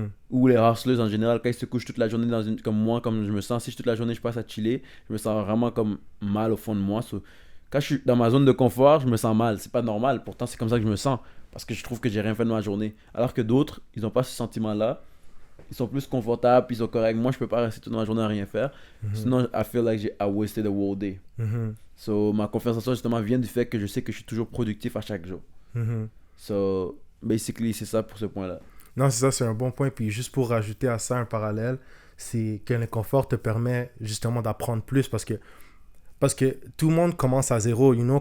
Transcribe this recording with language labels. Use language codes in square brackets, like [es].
[fr] Ou les hustlers en général, quand ils se couchent toute la journée comme moi, comme je me sens, si toute la journée je passe à chiller, je me sens vraiment comme mal au fond de moi. So, quand je suis dans ma zone de confort, je me sens mal. C'est pas normal. Pourtant, c'est comme ça que je me sens. Parce que je trouve que j'ai rien fait de ma journée. Alors que d'autres, ils n'ont pas ce sentiment-là. Ils sont plus confortables, puis ils sont corrects. Moi, je peux pas rester toute ma journée à rien faire. [en] Sinon, I feel like I wasted a whole day. [fr] So, ma confiance en soi, justement, vient du fait que je sais que je suis toujours productif à chaque jour. So, basically, c'est ça pour ce point-là. Non, c'est ça, c'est un bon point. Puis juste pour rajouter à ça un parallèle, c'est que l'inconfort te permet justement d'apprendre plus parce que tout le monde commence à zéro, [en] you know?